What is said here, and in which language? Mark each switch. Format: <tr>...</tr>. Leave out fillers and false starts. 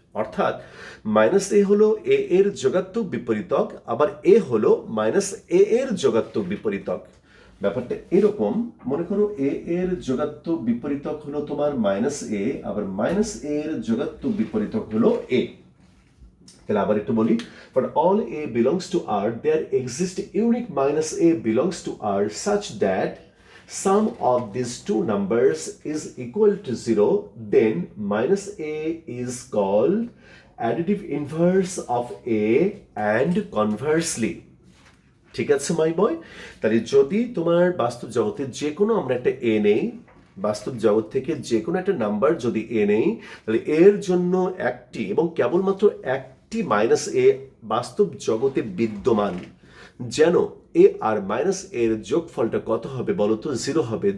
<bn>অর্থাৎ মাইনাস এ হলো এ এর যোগাত্মক বিপরীতক, আবার এ হলো মাইনাস এ এর যোগাত্মক বিপরীতক। ব্যাপারটা এরকম, মনে করো এ এর যোগাত্মক বিপরীতক হলো তোমার মাইনাস এ, আবার মাইনাস এ এর যোগাত্মক বিপরীতক হলো এ।</bn> <en>তাহলে আবার একটু বলি, for all a belongs to R there exists unique minus a belongs to R such that sum of these two numbers is equal to 0, then minus a is called additive inverse of a and conversely.</en> <bn>ঠিক আছে মাই বয়? তাহলে যদি তোমার বাস্তব জগতের যে কোনো আমরা একটা এ নেই, বাস্তব জগৎ থেকে যে কোনো একটা নাম্বার যদি এ নেই, তাহলে এর জন্য একটি এবং কেবলমাত্র একটি মাইনাস এ বাস্তব জগতে বিদ্যমান। যেন এ আর মাইনাস এর যোগফলটা কত হবে বলো তো? 0 হবে।</bn>